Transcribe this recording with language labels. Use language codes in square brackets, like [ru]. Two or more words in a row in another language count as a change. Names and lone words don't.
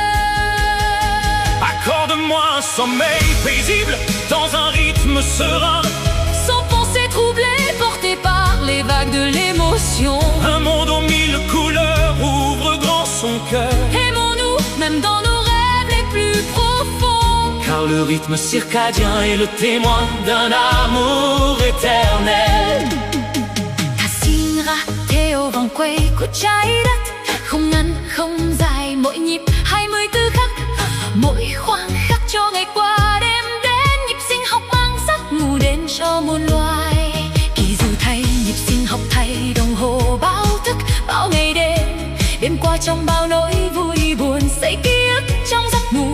[fr] Accorde-moi un sommeil paisible dans un rythme serein, sans pensée troublée, portée par les vagues de l'émotion. Un monde aux mille couleurs ouvre grand son cœur. Aimons-nous même dans nos rêves les plus profonds, car le rythme circadien est le témoin d'un amour éternel. [vi] Ta xin ra theo vòng quay của trái đất, không ngắn không dài, mỗi nhịp 24 khắc, mỗi khoảnh khắc cho ngày qua đêm đến. Nhịp sinh học mang giấc ngủ đến cho muôn loài. Kỳ dù thay nhịp sinh học thay đồng hồ báo thức, bao ngày đêm, đêm qua trong bao nỗi vui buồn, xây ký ức trong giấc ngủ.